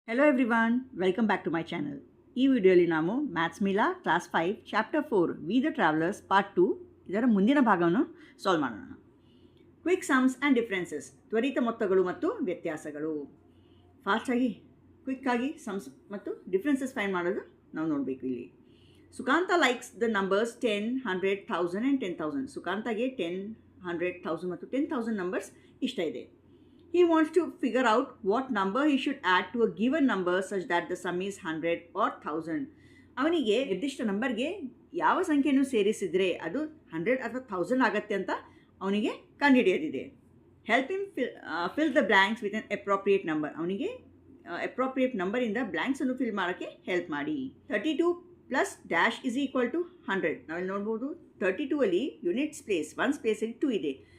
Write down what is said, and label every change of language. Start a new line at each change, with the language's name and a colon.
English: Hello everyone, welcome back to my channel.
Kannada: ಈ ವಿಡಿಯೋಲಿ ನಾವು maths ಮೀಲಾ class 5 chapter 4 we the travellers part 2 ಇದರ ಮುಂದಿನ ಭಾಗವನ್ನು ಸಾಲ್ವ್ ಮಾಡೋಣ.
English: quick sums and differences,
Kannada: ತ್ವರಿತ ಮೊತ್ತಗಳು ಮತ್ತು ವ್ಯತ್ಯಾಸಗಳು. ಫಾಸ್ಟಾಗಿ ಕ್ವಿಕ್ಕಾಗಿ ಸಮ್ಸ್ ಮತ್ತು ಡಿಫ್ರೆನ್ಸಸ್ ಫೈಂಡ್ ಮಾಡೋದು ನಾವು ನೋಡಬೇಕು ಇಲ್ಲಿ.
English: Sukanta likes the numbers 10, 100, 1000 and 10,000.
Kannada: ಸುಕಾಂತಗೆ 10, 100, 1000 ಮತ್ತು 10,000 ನಂಬರ್ಸ್ ಇಷ್ಟ ಇದೆ.
English: He wants to figure out what number he should add to a given number such that the sum is 100 or 1000.
Kannada: ಅವನಿಗೆ ನಿರ್ದಿಷ್ಟ ನಂಬರ್ಗೆ ಯಾವ ಸಂಖ್ಯೆಯನ್ನು ಸೇರಿಸಿದರೆ ಅದು 100 ಅಥವಾ 1000 ಆಗತ್ತೆ ಅಂತ ಅವನಿಗೆ ಕಂಡುಹಿಡಿಯೋದಿದೆ.
English: Help him fill the blanks with an appropriate number.
Kannada: ಅವನಿಗೆ ಅಪ್ರೋಪ್ರಿಯೇಟ್ ನಂಬರಿಂದ ಬ್ಲ್ಯಾಂಕ್ಸನ್ನು ಫಿಲ್ ಮಾಡೋಕ್ಕೆ ಹೆಲ್ಪ್ ಮಾಡಿ.
English: 32 plus dash is equal to 100.
Kannada: ನಾವಿಲ್ಲಿ ನೋಡ್ಬೋದು 32 ಅಲ್ಲಿ ಯೂನಿಟ್ಸ್ ಪ್ಲೇಸ್ 1 ಸ್ಪೇಸಲ್ಲಿ 2 ಇದೆ.